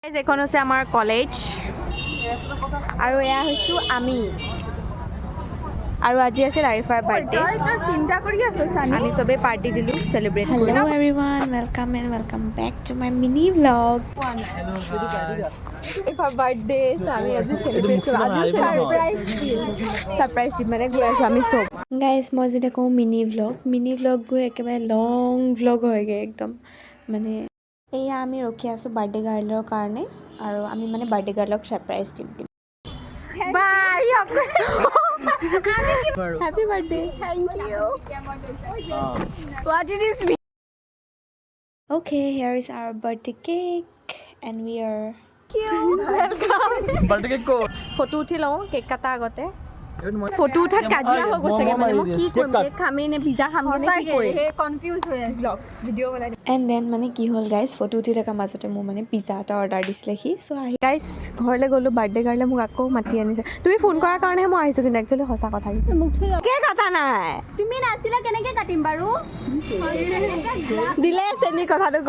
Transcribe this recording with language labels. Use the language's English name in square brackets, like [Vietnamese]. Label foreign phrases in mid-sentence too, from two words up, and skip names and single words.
[Assamese] এখন হৈছে আমাৰ কলেজ আৰু এয়া হৈছোঁ আমি আৰু আজি আছে আৰিফাৰ বাৰ্থডে চিন্তা কৰি আছো আমি চবেই পাৰ্টি দিলোঁ চেলিব্ৰেট [English] Hello everyone, welcome and welcome back to my mini vlog. [Assamese] আৰিফাৰ বাৰ্থডে আমি আজি চেলিব্ৰেট কৰোঁ আজি ছাৰপ্ৰাইজ দিম মানে গৈ আছোঁ আমি চব Guys, মই যেতিয়া কওঁ [English] mini vlog [Assamese] গৈ একেবাৰে [English] long vlog [Assamese] হয়গৈ একদম মানে এয়া আমি ৰখি আছোঁ [English] birthday girl's [Assamese] কাৰণে আৰু আমি মানে [English] birthday girl [Assamese] ছাৰপ্ৰাইজ দিম বাই [English] happy birthday thank you what it is Okay, here is our birthday cake and we are birthday cake [Assamese] ফটো উঠি লওঁ কেক কাটা আগতে ফটো উঠাত কাজিয়া হৈ গৈছেগে মানে মই কি কৰিম কেক খামেই নে পিজ্জা খামগৈ নে কি কৰিম কনফিউজ হৈ আছে ব্লগ ভিডিঅ' বনাই [English] and then [Assamese] মানে কি হ'ল গাইজ ফটো উঠি থকা মাজতে মোৰ মানে পিজ্জা এটা অৰ্ডাৰ দিছিলে সি চ' আহি গাইজ ঘৰলৈ গ'লোঁ [English] birthday girl [Assamese] মোক আকৌ মাতি আনিছে তুমি ফোন কৰাৰ কাৰণেহে মই আহিছোঁ কিন্তু একচুৱেলি সঁচা কথা মোক থৈ কেক কাটা নাই তুমি নাছিলা কেনেকে কাটিম বাৰু দিলে চেনি কথাটো গৈ